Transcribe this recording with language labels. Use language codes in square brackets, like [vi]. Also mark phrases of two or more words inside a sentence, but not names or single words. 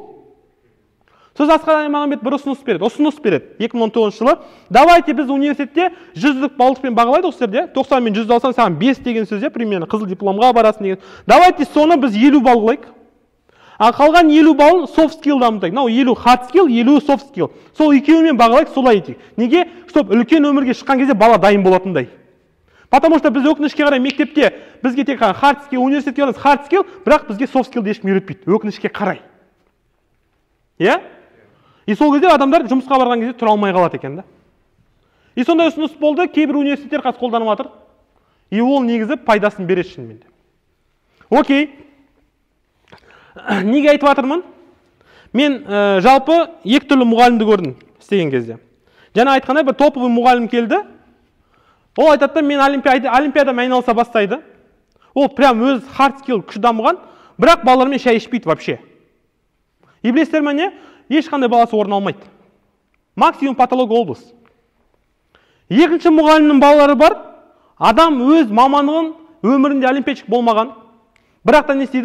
[kk] Сөз Асхат Аймағамбет бір ұсыныс береді. 2019 жылы. Давайте біз университетте 100-лік баллдықпен бағалайды осылерде. 90 мен 100 алсаң, саған 5 деген сөзде, примерно қызыл дипломға барасың деген. Давайте соны біз 50 балл қылайық. Ал қалған 50 балл [en] soft skill [kk] дамытайық. 50 [en] hard skill, [kk] 50 [en] soft skill. [kk] Сол екеуімен бағалайық, солай етейік. Неге? Чтоб үлкен өмірге шыққан кезде бала дайын болатындай. [ru] Потому что [kk] біз өкінішке қарай мектепте бізге тек [en] hard skill, [kk] университетке барамыз [en] hard skill, [kk] бірақ бізге [en] soft skill [kk] ешкім үйретпейді. Өкінішке қарай. Иә? И сол кезде адамдар жұмысқа барған кезде тұра алмай қалады екен да. И сондай ұсыныс болды, кейбір университеттер қазір қолданып жатыр. И ол негізі пайдасын береді шынымен де. Окей. Неге айтып жатырмын? Мен жалпы екі түрлі мұғалімді көрдім істеген кезде. Жаңа айтқандай бір топовый мұғалім келді. Ол айтады, мен олимпиадамен айналыса бастайды. Ол прям өз [en] hard skill [kk] күшті дамыған, бірақ балалармен шай ішпейді вообще. И білесіздер ме не? Ешқандай баласы орын алмайды. Максимум патолог облыс. Екінші мұғалімнің балалары бар. Адам өз мамандығын өмірінде олимпиадчик болмаған. Бірақ та не істейді?